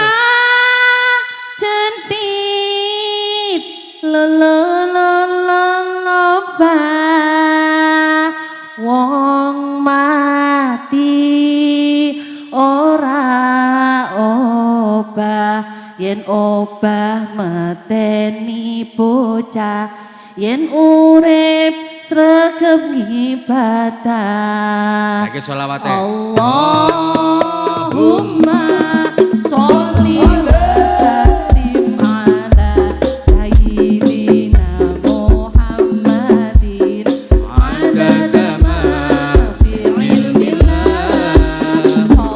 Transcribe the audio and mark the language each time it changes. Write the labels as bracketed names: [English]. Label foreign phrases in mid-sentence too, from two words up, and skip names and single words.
[Javanese] Majentit leleleleleba wong mati ora obah yen obah meteni bocah yen urip sregep ibadah. Saiki selawate. [Arabic] اللهم صل وسلم على سيدنا محمد عدد ما في علم الله.